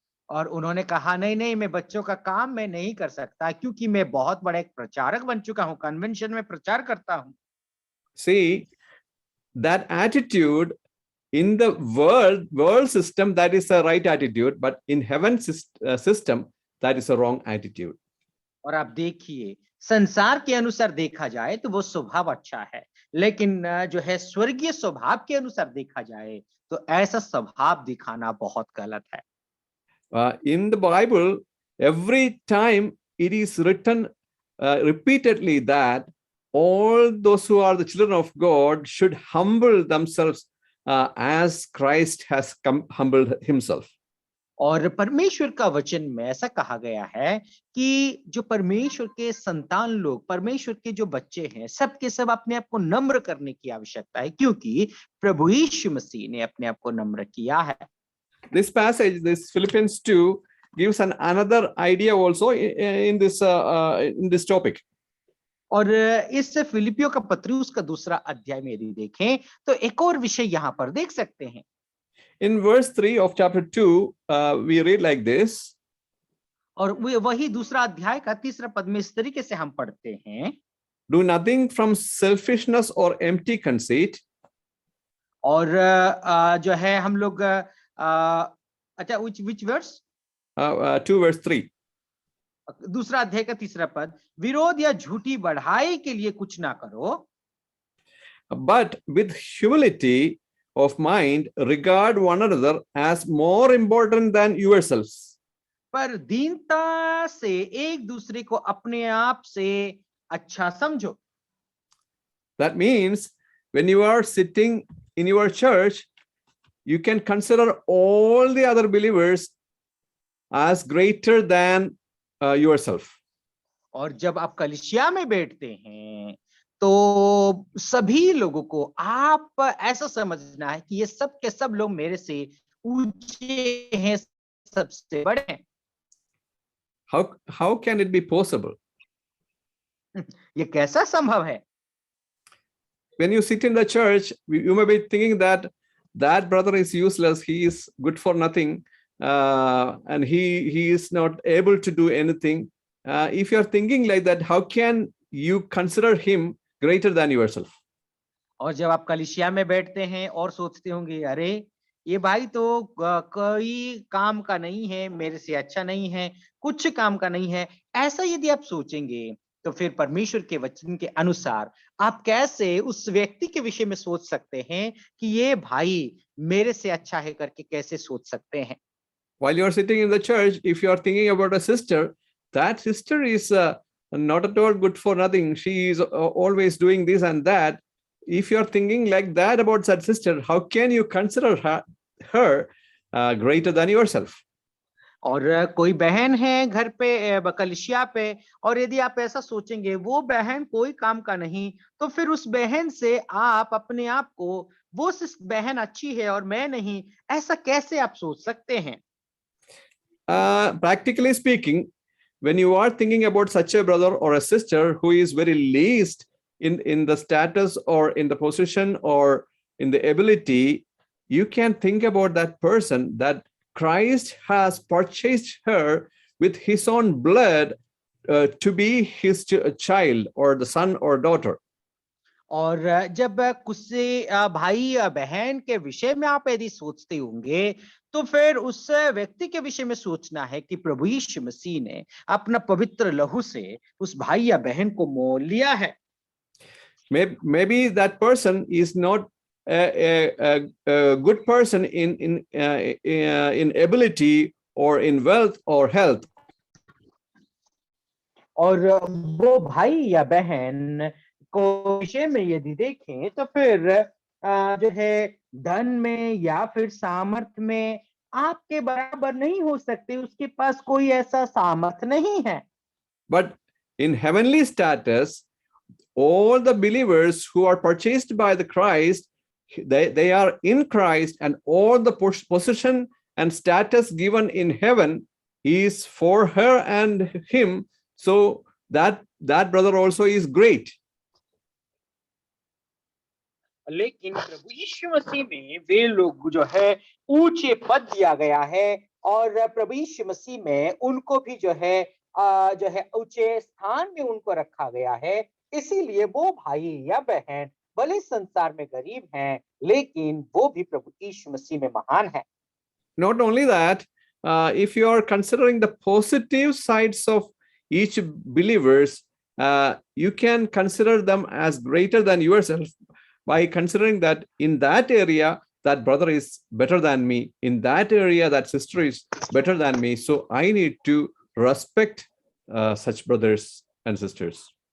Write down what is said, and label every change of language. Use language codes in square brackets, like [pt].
[hi] और उन्होंने कहा नहीं मैं बच्चों का काम मैं नहीं कर सकता क्योंकि मैं बहुत बड़ा एक प्रचारक बन चुका हूं, कन्वेंशन में प्रचार करता हूं। [en] See, that attitude in the world system, that is a right attitude, but in heaven system, that is a wrong attitude. [hi] और आप देखिए, संसार के अनुसार देखा जाए तो वो स्वभाव अच्छा है, लेकिन जो है स्वर्गीय स्वभाव के अनुसार देखा जाए तो ऐसा स्वभाव दिखाना बहुत गलत है। [en] In the Bible, every time it is written repeatedly that all those who are the children of God should humble themselves as Christ has humbled himself. [hi] और परमेश्वर का वचन में ऐसा कहा गया है कि जो परमेश्वर के संतान लोग, परमेश्वर के जो बच्चे हैं, सब के सब अपने आप को नम्र करने की आवश्यकता है क्योंकि प्रभु यीशु मसीह ने अपने आप को नम्र किया है। [en] This passage, this Philippians 2, gives another idea also in this topic. [hi] और इस फिलिपियों का पत्री उसका दूसरा अध्याय में यदि देखें तो एक और विषय यहाँ पर देख सकते हैं। [en] In verse 3 of chapter 2, we read like this. [hi] और वही दूसरा अध्याय का तीसरा पद में इस तरीके से हम पढ़ते हैं, [en] Do nothing from selfishness or empty conceit. [hi] और जो है हम लोग अच्छा [en] which verse? 2 verse 3. [hi] दूसरा अध्याय का तीसरा पद, विरोध या झूठी बढ़ाई के लिए कुछ ना करो, [en] but with humility of mind regard one another as more important than yourselves. [hi] पर दीनता से एक दूसरे को अपने आप से अच्छा समझो। [en] That means when you are sitting in your church, you can consider all the other believers as greater than yourself. [hi] और जब आप कलीसिया में बैठते हैं तो सभी लोगों को आप ऐसा समझना है कि ये सब के सब लोग मेरे से ऊंचे हैं, सबसे बड़े हैं। [en] How can it be possible? [hi] ये कैसा संभव है? [en] When you sit in the church, you may be thinking that brother is useless, he is good for nothing, and he is not able to do anything. If you are thinking like that, how can you consider him greater than yourself? [hi] और जब आप कलीसिया में बैठते हैं और सोचते होंगे, अरे ये भाई तो कोई काम का नहीं है, मेरे से अच्छा नहीं है, कुछ काम का नहीं है। ऐसा यदि आप सोचेंगे, तो फिर परमेश्वर के वचन के अनुसार आप कैसे उस व्यक्ति के विषय में सोच सकते हैं कि ये भाई मेरे से अच्छा है करके कैसे सोच सकते हैं? [en] While you are sitting in the church, if you are thinking about a sister, that sister is not at all good for nothing. She is always doing this and that. If you are thinking like that about that sister, how can you consider her greater than yourself? [hi] और कोई बहन है घर पे कलिसिया पे, और यदि आप ऐसा सोचेंगे वो बहन कोई काम का नहीं, तो फिर उस बहन से आप अपने आप को, वो बहन अच्छी है और मैं नहीं, ऐसा कैसे आप सोच सकते हैं? [en] Practically speaking, when you are thinking about such a brother or a sister who is very least in the status or in the position or in the ability, you can think about that person that Christ has purchased her with his own blood to be his child or the son or daughter. [hi] और जब कुछ से भाई या बहन के विषय में आप यदि सोचते होंगे, तो फिर उस व्यक्ति के विषय में सोचना है कि प्रभु यीशु मसीह ने अपना पवित्र लहू से उस भाई या बहन को मोल लिया है। [en] Maybe that person is not a good person in ability or in wealth or health. [hi] और वो भाई या बहन को विषय में यदि देखें, तो फिर जो है धन में या फिर सामर्थ्य में आपके बराबर नहीं हो सकते, उसके पास कोई ऐसा सामर्थ्य नहीं है। [en] But in heavenly status, all the believers who are purchased by the Christ, they are in Christ, and all the position and status given in heaven is for her and him. So that brother also is great. [hi] लेकिन प्रभु यीशु मसीह में वे लोग जो है ऊंचे पद दिया गया है, और प्रभु यीशु मसीह में उनको भी जो है ऊंचे स्थान में उनको रखा गया है। इसीलिए वो भाई या बहन भले संसार में गरीब हैं, लेकिन वो भी प्रभु यीशु मसीह में महान है। [en] Not only that, if you are considering the positive sides of each believers, you can consider them as greater than yourself by considering that in that area that brother is better than me, in that area that sister is better than me, so I need to respect such brothers and sisters.